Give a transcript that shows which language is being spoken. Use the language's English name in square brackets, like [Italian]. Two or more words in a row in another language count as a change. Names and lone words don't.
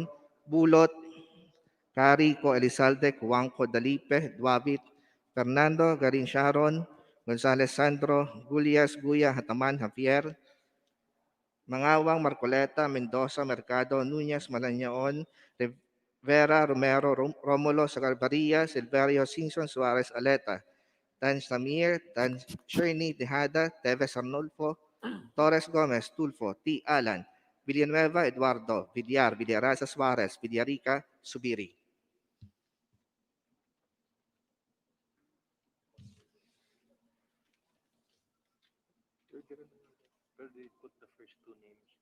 [English] Bulot, Carico Elizalde, Cuangco Dalipe, Duabit, Fernando Garin Sharon, Gonzales Sandro, Gulias, Guya, Hataman, Javier, Mangawang, Marcoleta, Mendoza, Mercado, Nunez, Malañaon, Rivera, Romero, Romulo, Sagarbaria, Silverio, Simpson, Suarez, Aleta, Tan Samir, Tan Sherny, Tejada, Teves Arnulfo, Torres Gomez, Tulfo, T. Alan, Villanueva, Eduardo, Villar, Villaraza Suarez, Villarica, Subiri. Where they put the first two names?